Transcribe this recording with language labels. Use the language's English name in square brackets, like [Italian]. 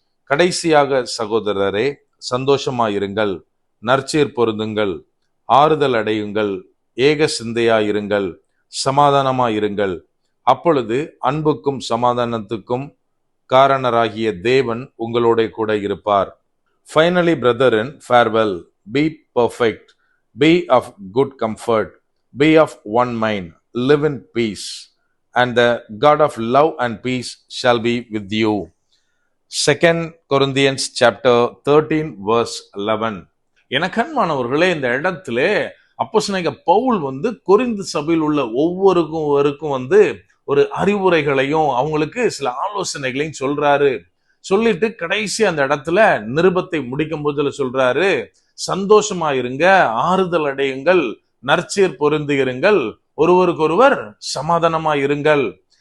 [Tamil] கடைசியாக சகோதரரே, சந்தோஷமாயிருங்கள், நற்சீர் பொருந்துங்கள், ஆறுதல் அடையுங்கள், ஏக சிந்தையாயிருங்கள், சமாதானமாயிருங்கள். அப்பொழுது அன்புக்கும் சமாதானத்துக்கும் காரணராகிய தேவன் உங்களோட கூட இருப்பார். [English] Finally, brethren, farewell. Be perfect. Be of good comfort. Be of one mind. Live in peace. And the God of love and peace shall be with you. 2 Corinthians chapter 13 verse 11. [Tamil] எனக்கன்மானவர்களே, இந்த இடத்துல அப்போஸ்தலனாகிய பவுல் கொரிந்து சபையில் உள்ள ஒவ்வொருக்கும் ஒரு அறிவுரைகளையும் அவங்களுக்கு சில ஆலோசனைகளையும் சொல்றாரு. சொல்லிட்டு கடைசி அந்த இடத்துல நிருபத்தை முடிக்கும் போதுல சொல்றாரு, சந்தோஷமா இருங்க, ஆறுதல் அடையுங்கள், நற்சீர் பொருந்து இருங்கள், ஒருவருக்கொருவர் சமாதானமா இருங்கள்.